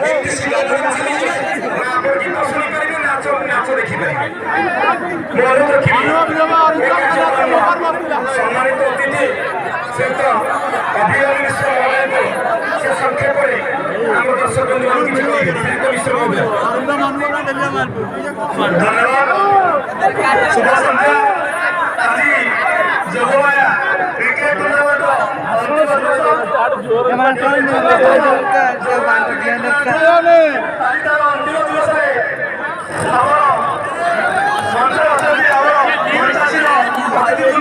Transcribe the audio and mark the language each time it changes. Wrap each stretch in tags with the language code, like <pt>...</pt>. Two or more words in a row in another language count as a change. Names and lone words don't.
<bn>সম্মানিত অতিথি শ্রেষ্ঠ অভিনব মিশ্র মহোদয়কে সে সংক্ষেপে</bn> <or>ଆମ ଦର୍ଶକ ବନ୍ଧୁମାନଙ୍କୁ କିଛି କହିବେ ମିଶ୍ର ମହୋଦୟ। ଧନ୍ୟବାଦ। ଶୁଭ ସନ୍ଧ୍ୟା। ଆଜି ଯୋଗମାୟା କ୍ରିକେଟ ଟୁର୍ଣ୍ଣାମେଣ୍ଟ ଆଜି ତାର ଅନ୍ତିମ ଦିବସରେ ଆମର ମଞ୍ଚରେ ଅଛନ୍ତି ଆମର ମଞ୍ଚାସୀନ ଅତିଥିବୃନ୍ଦ।</or>